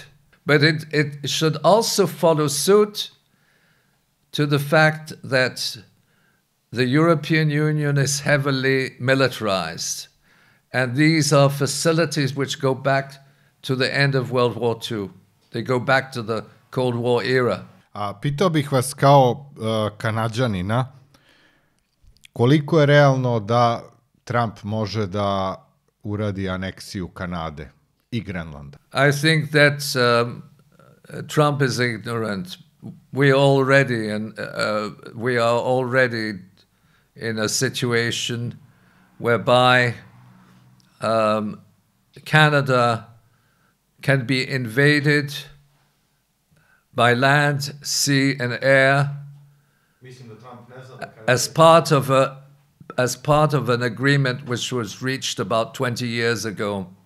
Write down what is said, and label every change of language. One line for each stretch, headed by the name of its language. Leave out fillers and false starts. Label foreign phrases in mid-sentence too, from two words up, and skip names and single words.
English: But it should also follow suit to the fact that the European Union is heavily militarized. And these are facilities which go back to the end of World War II. They go back to the Cold War era.
Serbian: Pitao bih vas kao Kanađanina, koliko je realno da Trump može da uradi aneksiju Kanade i Grenlanda?
English: I think that Trump is ignorant. We are already in a situation whereby Canada can be invaded by land, sea, and air as part of an agreement which was reached about 20 years ago.